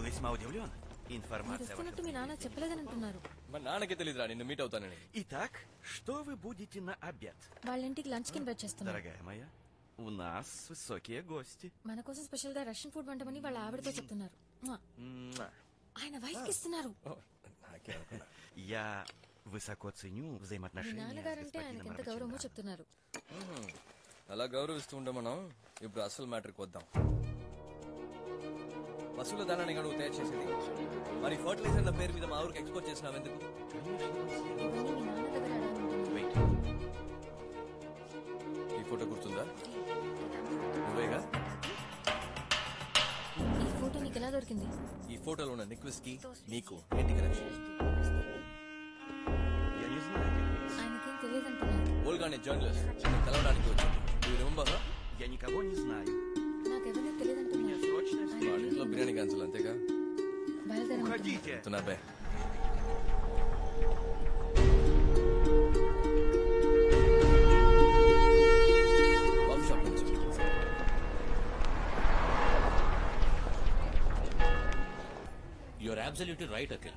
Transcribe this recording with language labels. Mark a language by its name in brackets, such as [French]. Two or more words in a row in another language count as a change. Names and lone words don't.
[Russian] удивлен. Информация [Telugu] వస్తున్నట్టు మీ నాన్న చెప్పలేదని అంటున్నారు. మా నాన్నకే తెలియదురా నిన్ను మీట్ అవుతానని. [Russian] Итак, что вы будете на обед? [Telugu] వాళ్ళ ఇంటికి లంచ్ కి ఇన్వైట్ చేస్తున్నారు. [Russian] Дорогая моя, у нас высокие гости. [Telugu] మన కోసం స్పెషల్ గా [English] Russian food [Telugu] వంటమని వాళ్ళ ఆవిడతో చెప్తున్నారు. ఆయన వైఫ్ కి ఇస్తున్నారు. [Russian] Я высоко ценю [Telugu] మీ [Russian] взаимоотношения с [Telugu] నాన్నగారంటే ఆయనకి ఎంత గౌరవమో [Russian] господином [Telugu] చెప్తున్నారు. అలా గౌరవిస్తూ ఉంటాం మనం. ఇప్పుడు అసలు మ్యాటర్కి వద్దాం. పశువుల దానాన్ని నువ్వు తయారు చేసేది, మరి ఫర్టిలైజర్ నా పేరు మీద మా ఊరికి ఎక్స్పోర్ట్ చేసినావు ఎందుకు? ఇవన్నీ మీ నాన్న దగ్గర అడగాలంటున్నారు. [English] Wait. [Telugu] ఈ ఫోటో గుర్తుందా? నువ్వేగా? ఈ ఫోటో నీకు ఎలా దొరికింది? ఈ ఫోటోలో ఉన్న నిక్విస్ కి నీకు ఏంటి కనెక్షన్? [Russian] Я не знаю этих лиц. [Telugu] ఆయనకేం తెలియదంటున్నారు. ఓల్గా అనే జర్నలిస్ట్ నిన్ను కలవడానికి వచ్చింది. నువ్వు రిమెంబర్? [Russian] Я никого не знаю. [Telugu] నాకెవరూ తెలియదంటున్నారు. [Russian] Срочно [Telugu] వాళ్ళ ఇంట్లో బిర్యానీ క్యాన్సిల్ అంతేగా? బయలుదేరంటున్నారు. [Russian] Уходите. [Telugu] తునాబే వర్క్షాప్ నుంచి [English] You're absolutely right Akhil.